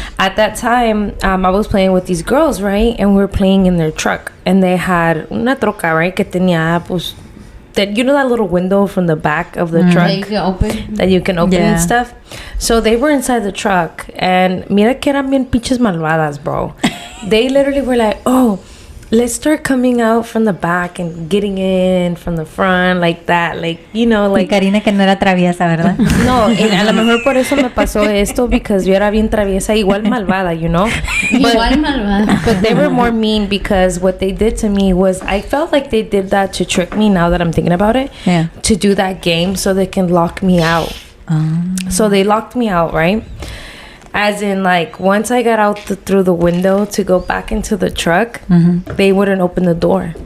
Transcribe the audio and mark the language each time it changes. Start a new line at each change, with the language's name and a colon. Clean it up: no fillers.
English: At that time, I was playing with these girls, right, and we were playing in their truck, and they had una troca, right,
Spanish: que tenía, pues,
English: that, you know, that little window from the back of the truck that you can open and stuff. So they were inside the truck, and
Spanish: mira que eran bien pinches malvadas,
English: bro. They literally were like, oh, let's start coming out from the back and getting in from the front, like that, like, you know, like.
Spanish: Karina que no era traviesa, ¿verdad? No, a lo mejor por eso me pasó esto, because yo era bien traviesa, igual malvada,
English: you know.
Spanish: Igual malvada.
English: But they were more mean, because what they did to me was, I felt like they did that to trick me, now that I'm thinking about it. Yeah. To do that game so they can lock me out. So they locked me out, right? As in, like, once I got out through the window to go back into the truck, they wouldn't open the door.